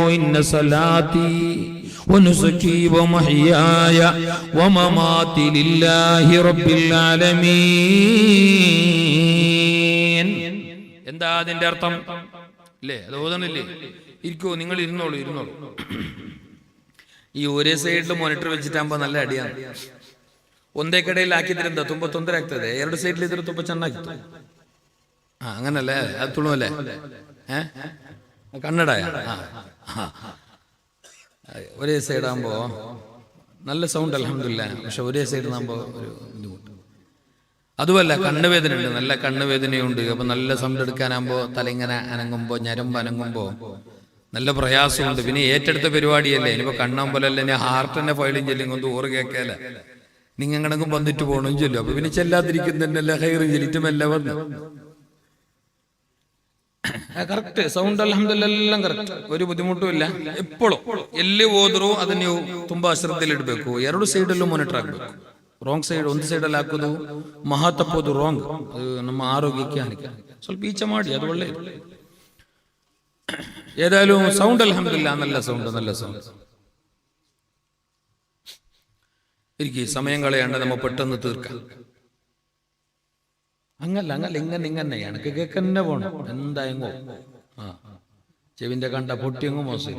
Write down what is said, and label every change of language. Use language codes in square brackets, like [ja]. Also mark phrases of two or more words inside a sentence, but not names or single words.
[ar] إن صلاتي ونسكي ومحياي ومماتي لله رب العالمين. [ml] എന്താ അതിന്റെ അർത്ഥം? അല്ലേ, അത് ഓതണില്ലേ? ഇരിക്കോ, നിങ്ങൾ ഇരുന്നോളൂ. ഈ ഒരേ സൈഡിൽ മോണിറ്റർ വെച്ചിട്ടാകുമ്പോ നല്ല അടിയാണ്. [kn] ಒಂದೇ ಕಡೆಯಲ್ಲಿ ಹಾಕಿದ್ರಿಂದ ತುಂಬಾ ತೊಂದರೆ ಆಗ್ತದೆ, 2 ಸೈಡ್ಲಿ ಇದ್ರೆ ತುಂಬಾ ಚೆನ್ನಾಗಿತ್ತು. [ml] അങ്ങനല്ലേ, അത് തുളുവല്ലേ? കന്നഡ ഒരേ സൈഡാകുമ്പോ നല്ല സൗണ്ട് അൽഹംദുലില്ലാ. പക്ഷെ ഒരേ സൈഡിലാകുമ്പോ ഒരു ബുദ്ധിമുട്ട്. അതുമല്ല, കണ്ണുവേദന ഉണ്ട്, നല്ല കണ്ണുവേദനയുണ്ട്. അപ്പൊ നല്ല സൗണ്ട് എടുക്കാനാകുമ്പോ തല ഇങ്ങനെ അനങ്ങുമ്പോ, ഞരമ്പ് അനങ്ങുമ്പോ നല്ല പ്രയാസമുണ്ട്. പിന്നെ ഏറ്റെടുത്ത പരിപാടിയല്ലേ, ഇനിയിപ്പോ കണ്ണാമ്പലല്ലേ, ഇനി ഹാർട്ടിന്റെ ഫയലും ചെല്ലും കൊണ്ട് ഓറ് കേൾക്കല, നിങ്ങണക്കും വന്നിട്ട് പോകണം ചൊല്ലും. അപ്പൊ പിന്നെ ചെല്ലാതിരിക്കുന്നല്ല ഹൈറും ചെല്ലിറ്റുമല്ല വന്നു. കറക്റ്റ് സൗണ്ട് അൽഹംദുലില്ലാ എല്ലാം കറക്റ്റ്, ഒരു ബുദ്ധിമുട്ടും ಇಲ್ಲ. [kn] ಎಪ್ಪಳು ಎಲ್ಲಿ ಹೋದ್ರು ಅದನ್ನ ನೀವು ತುಂಬಾ ಶ್ರದ್ಧೆಯಲ್ಲಿ ಇಡಬೇಕು. 2 ಸೈಡಲ್ಲೂ ಮಾನಿಟರ್ ಆಗಬೇಕು. [en] wrong side [kn] ಒಂದು ಸೈಡಲ್ಲಿ ಹಾಕೋದು ಮಹಾ ತಪ್ಪೋದು, ರಾಂಗ್. ಅದು ನಮ್ಮ ಆರೋಗ್ಯಕ್ಕೆ ಹಾನಿಕರ. ಸ್ವಲ್ಪ ಈಚೆ ಮಾಡಿ, ಅದು ಒಳ್ಳೆಯದು. [ml] ഏതായാലും സൗണ്ട് അൽഹംദുലില്ലാ നല്ല സൗണ്ട്. എനിക്ക് സമയം കളയാണ്ട് നമ്മ പെട്ടെന്ന് തീർക്കാം. അങ്ങല്ല ഇങ്ങനെ എനക്ക് കേക്കന്നെ പോണം. എന്തായെങ്കോ ചെവിന്റെ കണ്ട പൊട്ടിയെങ്ങോ മോശമില്ല.